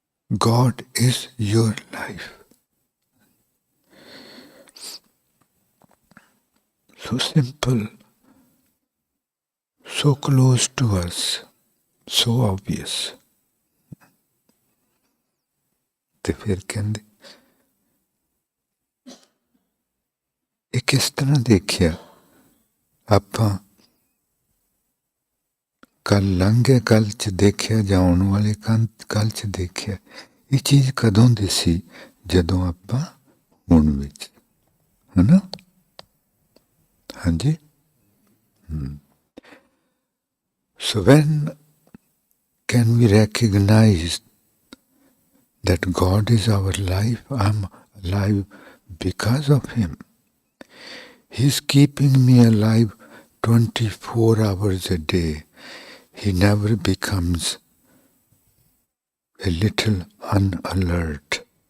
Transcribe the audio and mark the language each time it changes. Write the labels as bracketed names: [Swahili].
[English] God is your life. So simple, so close to us, so obvious. [Punjabi] ਤੇ ਫਿਰ ਕਹਿੰਦੇ ਇਹ ਕਿਸ ਤਰ੍ਹਾਂ ਦੇਖਿਆ ਆਪਾਂ ਕੱਲ ਲੰਘੇ ਕੱਲ 'ਚ ਦੇਖਿਆ ਜਾਂ ਆਉਣ ਵਾਲੇ ਕੱਲ 'ਚ ਦੇਖਿਆ ਇਹ ਚੀਜ਼ ਕਦੋਂ ਦੀ ਸੀ ਜਦੋਂ ਆਪਾਂ ਹੁਣ ਵਿੱਚ ਹੈ ਨਾ ਹਾਂਜੀ [English] So when can we recognize that God is our life? I'm alive because of Him. He's keeping me alive 24 hours a day. He never becomes a little unalert.